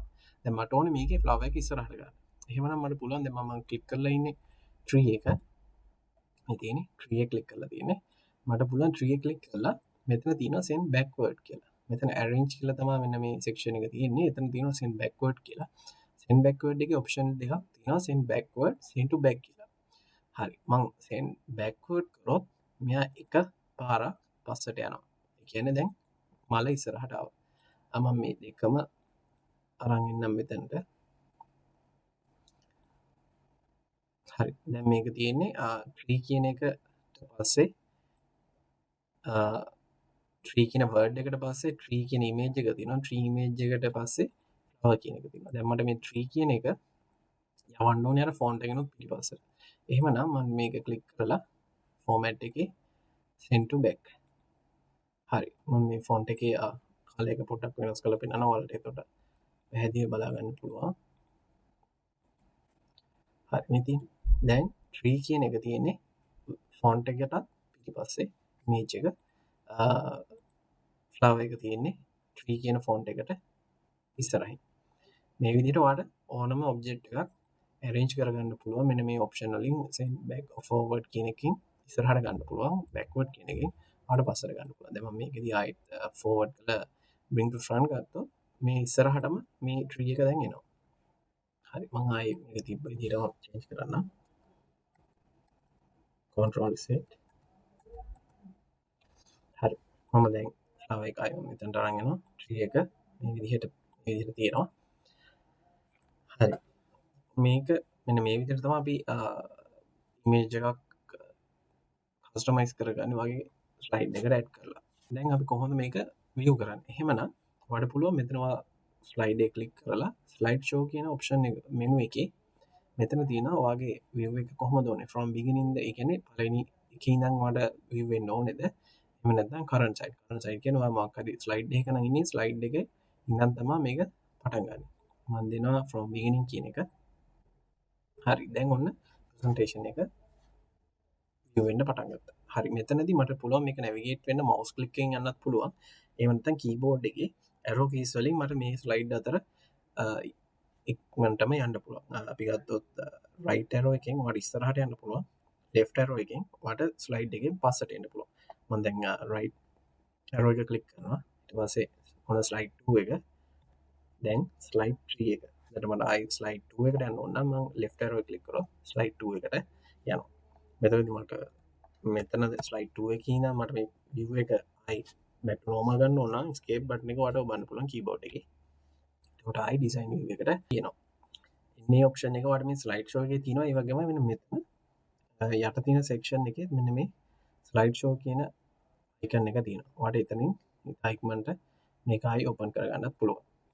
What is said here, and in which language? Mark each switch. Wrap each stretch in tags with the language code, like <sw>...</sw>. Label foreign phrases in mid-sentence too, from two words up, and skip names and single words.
<si>දැන් මට ඕනේ මේකේ flower එක ඉස්සරහට ගන්න. එහෙමනම් මට පුළුවන් දැන් මම ක්ලික් කරලා ඉන්නේ tree එක. මේ තියෙන්නේ tree එක ක්ලික් කරලා තියෙන්නේ. මට පුළුවන් tree එක ක්ලික් කරලා මෙතන තියෙනවා</si> <en>send backward</en> <si>කියලා. මෙතන arrange කියලා තමයි මෙන්න මේ section එක තියෙන්නේ. එතන තියෙනවා</si> <en>send backward</en> <si>කියලා.</si> <en>send backward</en> <si>එකේ option දෙකක් තියෙනවා</si> <en>send backward, send to back</en> <si>කියලා. හරි. මම</si> <en>send backward</en> <si>කරොත් මෙයා එක පාරක් පස්සට යනවා. ඒ කියන්නේ දැන් මල ඉස්සරහට ආවා. මම මේ දෙකම අරන් ඉන්නම් මෙතනට. හරි. දැන් මේක තියෙන්නේ tree කියන එකට පස්සේ tree කියන word එකට පස්සේ tree කියන image එක තියෙනවා.</si> <en>tree image</en> <si>එකට පස්සේ flower කියන එක තියෙනවා. දැන් මට මේ tree කියන එක යවන්න ඕනේ අර font එකනොත් පිටිපස්සට. එහෙමනම් මම මේක ක්ලික් කරලා format එකේ</si> <en>send to back.</en> <si>හරි. මම මේ font එකේ color එක පොඩ්ඩක් වෙනස් කරලා පෙන්නනවා ඔයාලට. එතකොට පැහැදිලිව බලා ගන්න පුළුවන්. හරි. ඉතින් දැන් tree කියන එක තියෙන්නේ font එකටත් පිටිපස්සේ image එක flower එක තියෙන්නේ tree කියන font එකට ඉස්සරහින්. මේ විදිහට ඔයාලට ඕනම object එකක් arrange කරගන්න පුළුවන්. මෙන්න මේ option වලින්</si> <en>send back or forward</en> <si>කියන එකකින් ඉස්සරහට ගන්න පුළුවන්. backward කියන එකෙන් ආට පස්සට ගන්න පුළුවන්. දැන් මම මේකෙදි ආයෙත් ෆෝවර්ඩ් කරලා</si> <en>bring to front</en> <si>ගත්තොත් මේ ඉස්සරහටම මේ tree එක දැන් එනවා. හරි මම ආයෙ මේක තිබ්බ විදිහටම change කරන්නම්.</si> <en>control z</en> <si>හරි මම දැන් flower එක ආයෙ මෙතනට අරන් යනවා. tree එක මේ විදිහට තියෙනවා. හරි මේක මෙන්න මේ විදිහට තමයි අපි image එකක් කස්ටමයිස් කරගන්න වගේ ස්ලයිඩ් එකට ඇඩ් කරලා. දැන් අපි කොහොමද මේක view කරන්නේ? එහෙමනම් ඔයාලට පුළුවන් මෙතනවා ස්ලයිඩ් එක ක්ලික් කරලා</si> <en>slide show</en> <si>කියන ඔප්ෂන් එක මෙනු එකේ මෙතන තියෙනවා ඔයාගේ view එක කොහොමද ඕනේ</si> <en>from beginning</en> <si>ද ඒ කියන්නේ පළවෙනි එකේ ඉඳන් ඔයාලට view වෙන්න ඕනේද? එහෙම නැත්නම්</si> <en>current side</en> <si>කියන්නේ ඔයා මොකක් හරි ස්ලයිඩ් එකක නම් ඉන්නේ ස්ලයිඩ් එකේ ඉඳන් තමයි මේක පටන් ගන්න. මම දෙනවා</si> <en>from beginning</en> <si>කියන එක. හරි දැන් ඔන්න presentation එක view වෙන්න පටන් ගත්තා. හරි මෙතනදී මට පුළුවන් මේක navigate වෙන්න</si> <en>mouse click</en> <si>එකෙන් යන්නත් පුළුවන්. එහෙම නැත්නම් keyboard එකේ</si> <en>arrow keys</en> <si>වලින් මට මේ slide අතර ඉක්මනටම යන්න පුළුවන්. අපි ගත්තොත්</si> <en>right arrow</en> <si>එකෙන් ඔයාලට ඉස්සරහට යන්න පුළුවන්.</si> <en>left arrow</en> <si>එකෙන් ඔයාලට slide එකෙන් පස්සට එන්න පුළුවන්. මම දැන්</si> <en>right arrow</en> <si>එක click කරනවා. ඊට පස්සේ ඔන්න slide 2 එක. දැන් slide 3 එක. එතකොට මට ආයි slide 2 එකට යන්න ඕන නම් මම</si> <en>left arrow</en> <si>එක click කරොත් slide 2 එකට යනවා. මෙතනදී මට මෙතන slide 2 එකේ ඉඳන් මට මේ view එක ආයි</si> <en>back to normal</en> <si>ගන්න ඕන නම්</si> <en>escape button</en> <si>එක ඔයාලට ඔබන්න පුළුවන් keyboard එකේ. එතකොට ආයි</si> <en>design view</en> <si>එකට යනවා. මේ option එක ඔයාලට මේ</si> <en>slide show</en> <si>එකේ තියෙනවා. ඒ වගේම මෙන්න මෙතන යට තියෙන section එකේ මෙන්න මේ</si> <en>slide show</en> <si>කියන icon එක තියෙනවා. ඔයාලට එතනින් ඉක්මනට මේක ආයි open කරගන්නත් පුළුවන්.</si>